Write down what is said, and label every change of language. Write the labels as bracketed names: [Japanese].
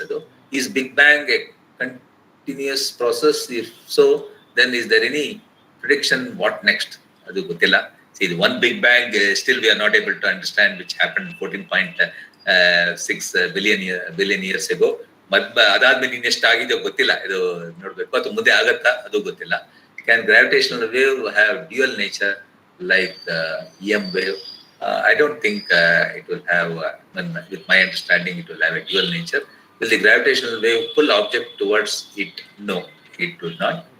[English] ಅದು is big bang continuous process? If so, then is there any prediction what next? [Kannada] Adu gottilla. [English] See, the one big bang, still we are not able to understand, which happened 14.6 billion years ago. [Kannada] ಅದಾದ್ಮೇಲೆ ಇನ್ನೆಷ್ಟು ಆಗಿದೆ ಗೊತ್ತಿಲ್ಲ, ಇದು ನೋಡ್ಬೇಕು. ಅದು ಮುಂದೆ ಆಗತ್ತಾ ಅದು ಗೊತ್ತಿಲ್ಲ. [English] Can gravitational wave have dual nature like EM wave? I don't think it will have, with my understanding, it will have a dual nature. Will the gravitational wave pull object towards it? No, it will not.